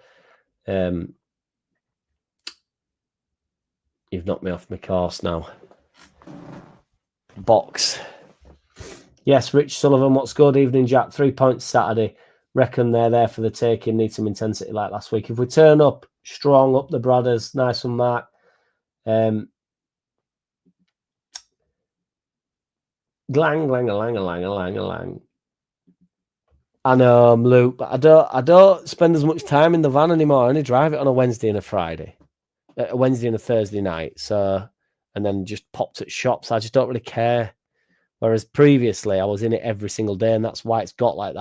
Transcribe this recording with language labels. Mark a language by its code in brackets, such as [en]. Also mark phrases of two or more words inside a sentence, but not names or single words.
[en] You've knocked me off my course now. Box. Yes, Rich Sullivan, what's good? Evening, Jack. 3 points Saturday. Reckon they're there for the taking. Need some intensity like last week. If we turn up strong, up the brothers. Nice one, Mark. Glang, lang, a lang, a lang, a lang, a lang. I know, Luke, but I don't spend as much time in the van anymore. I only drive it on a Wednesday and a Friday, a Wednesday and a Thursday night. So, and then just popped at shops. I just don't really care. Whereas previously, I was in it every single day, and that's why it's got like that.